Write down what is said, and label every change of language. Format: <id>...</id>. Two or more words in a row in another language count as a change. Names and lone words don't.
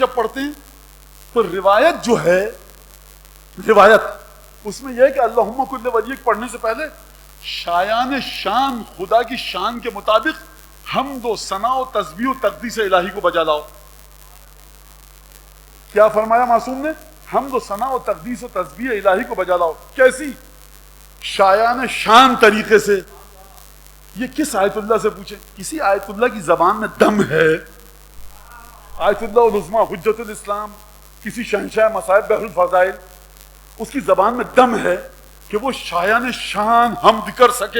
<ur>جب پڑھتے ہیں تو روایت جو ہے، روایت اس میں یہ ہے کہ</ur> <ar>اللہم کل ولیک</ar> <ur>پڑھنے سے پہلے شایان شان خدا کی شان کے مطابق حمد و ثنا و تسبیح و تقدیس الہی کو بجا لاؤ۔ کیا فرمایا معصوم نے؟ حمد و ثنا و تقدیس و تسبیح الہی کو بجا لاؤ۔ کیسی؟ شایان شان طریقے سے۔ یہ کس آیت اللہ سے پوچھیں؟ کسی آیت اللہ کی زبان میں دم ہے؟ آیت اللہ العظمیٰ حجت الاسلام، کسی شہنشاہ مصائب بحر الفضائل، اس کی زبان میں دم ہے کہ وہ شایان شان حمد کر سکے؟</ur>